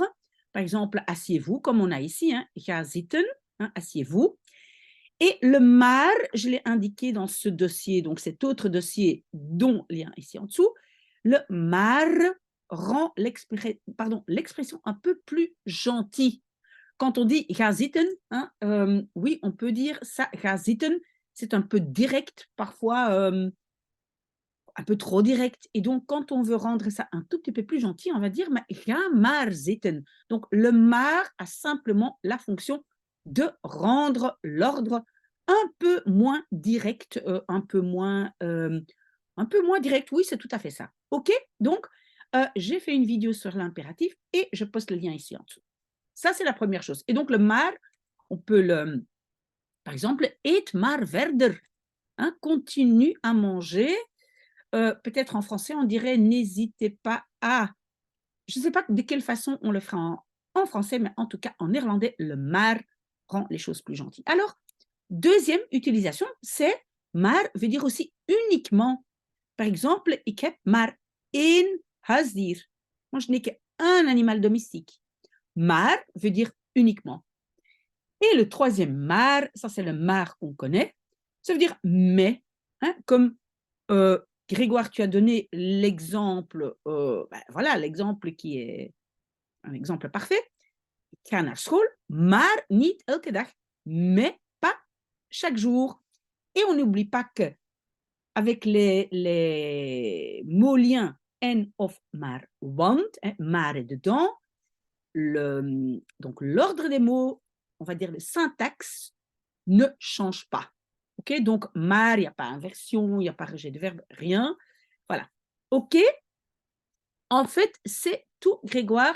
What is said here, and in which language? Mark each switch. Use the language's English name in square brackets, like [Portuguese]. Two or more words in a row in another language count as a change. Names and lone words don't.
[French] Par exemple, asseyez-vous, comme on a ici, hein, [Dutch] ga zitten, [French] hein, asseyez-vous. Et le maar, je l'ai indiqué dans ce dossier, donc cet autre dossier dont lien ici en dessous. Le maar rend l'expression un peu plus gentille. Quand on dit [Dutch] ga zitten, [French] hein, oui, on peut dire ça, [Dutch] ga zitten, [French] c'est un peu direct, parfois un peu trop direct. Et donc, quand on veut rendre ça un tout petit peu plus gentil, on va dire [Dutch] ga maar zitten. [French] Donc, le maar a simplement la fonction de rendre l'ordre un peu moins direct, un peu moins direct. Oui, c'est tout à fait ça. OK? Donc, j'ai fait une vidéo sur l'impératif et je poste le lien ici en dessous. Ça, c'est la première chose. Et donc, le maar, on peut le, par exemple, [Dutch] eet maar verder, [French] hein, continue à manger. Peut-être en français, on dirait n'hésitez pas à. Je ne sais pas de quelle façon on le fera en français, mais en tout cas, en néerlandais, le maar rend les choses plus gentilles. Alors, deuxième utilisation, c'est maar veut dire aussi uniquement. Par exemple, [Dutch] ik heb maar één huisdier. [French] Moi, je n'ai qu'un animal domestique. Maar veut dire uniquement. Et le troisième maar, ça c'est le maar qu'on connaît, ça veut dire mais, hein, comme Grégoire, tu as donné l'exemple, voilà, l'exemple qui est un exemple parfait. [Dutch] Ik ga naar school, maar niet elke dag, [French] mais pas chaque jour. Et on n'oublie pas que avec les mots liens [Dutch] en of maar want, [French] hein, maar est dedans, donc l'ordre des mots, on va dire le syntaxe, ne change pas. OK? Donc, maar, il n'y a pas inversion, il n'y a pas rejet de verbe, rien. Voilà. OK? En fait, c'est tout, Grégoire.